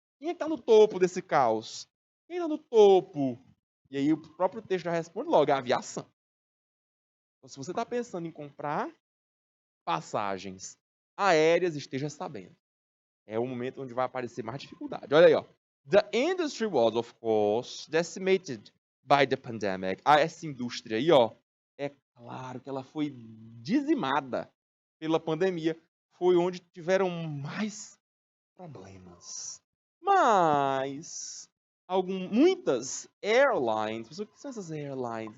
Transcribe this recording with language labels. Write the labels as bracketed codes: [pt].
[pt] Quem é que tá no topo desse caos? Quem tá no topo? E aí o próprio texto já responde logo, é a aviação. Então, se você está pensando em comprar passagens aéreas, esteja sabendo. É o momento onde vai aparecer mais dificuldade. Olha aí, ó. [en] The industry was, of course, decimated by the pandemic. [pt] Essa indústria aí, ó, é claro que ela foi dizimada pela pandemia. Foi onde tiveram mais problemas. Mas muitas airlines, o que são essas airlines?